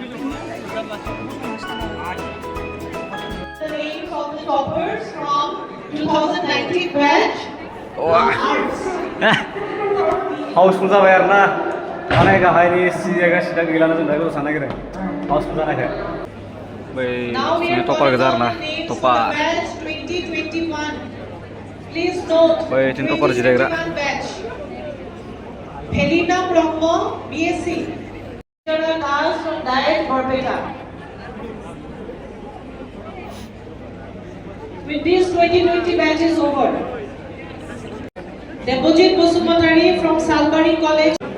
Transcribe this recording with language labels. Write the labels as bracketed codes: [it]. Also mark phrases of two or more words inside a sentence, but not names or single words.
[en] toppers from 2019 batch. [brx] हाउसफुल जाबाय आरोना माने गाहायनि जायगा सिदा गैलाना जों दा गोजौ साननो नागिरदों हाउसफुल जानायखाय बै टपार गोजा आरोना टपार बै थिन टपार जिरायग्रा [en] Helena Brahma, BSc. Class from Diet Barbeta. With this 2020 batch is over. Debojit Basumatari from Salbari College.